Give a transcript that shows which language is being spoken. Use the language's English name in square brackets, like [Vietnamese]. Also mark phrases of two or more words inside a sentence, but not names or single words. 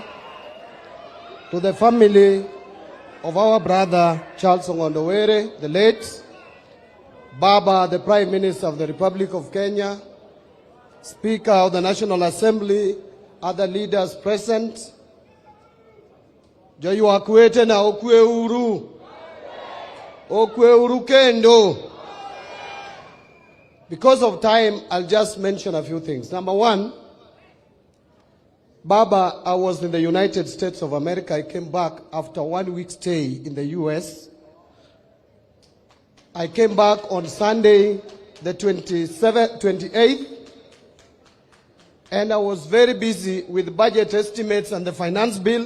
[English] To the family of our brother Charles Ongondowere, the late, Baba, the Prime Minister of the Republic of Kenya, Speaker of the National Assembly, other leaders present, [Luo (Kenya and Tanzania)] Joyu Akwete na okwe uru kendo. [English] Because of time, I'll just mention a few things. Number one, Baba, I was in the United States of America. I came back after 1 week stay in the US. I came back on Sunday, the 28th, and I was very busy with budget estimates and the finance bill.